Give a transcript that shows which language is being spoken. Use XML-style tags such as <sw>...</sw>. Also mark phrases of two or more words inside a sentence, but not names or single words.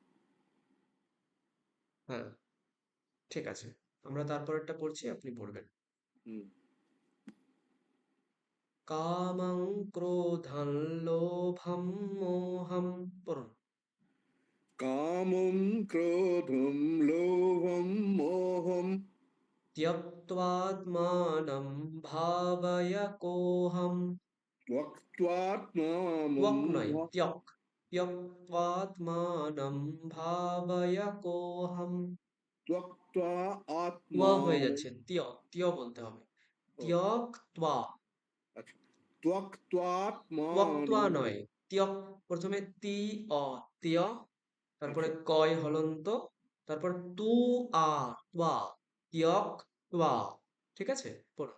<bn>হ্যাঁ, ঠিক আছে, আমরা তারপরেরটা পড়ছি, আপনি পড়বেন। হুম।</bn> <sa>কামং ক্রোধং লোভং মোহং পড়ুন। কামম ক্রোধম লোভম মোহম त्यक्त्वात्मानं भावय कोऽहम्। ত্যক্ত্বাত্মানম</sa> <bn>ত্বক নয়, ত্যক।</bn> <sa>त्यक्त्वात्मानं भावय कोऽहम् ত্যক্ত্বা</sa> <bn>ওয়া হয়ে</bn> <sa>আত্মানম।</sa> <bn>যাচ্ছে ত্য বলতে হবে ও,</bn> <sa>ত্যক্ত্বা</sa> <bn>আচ্ছা, ত্যক্ত্বাত্মানম। ত্বক্ত্বা নয় ত্যক প্রথমে তি অ ত্য তারপরে আচ্ছা, কয় হলন্ত তারপর তু আ ত্বা ত্যক ত্বা ঠিক আছে পড়ুন</bn>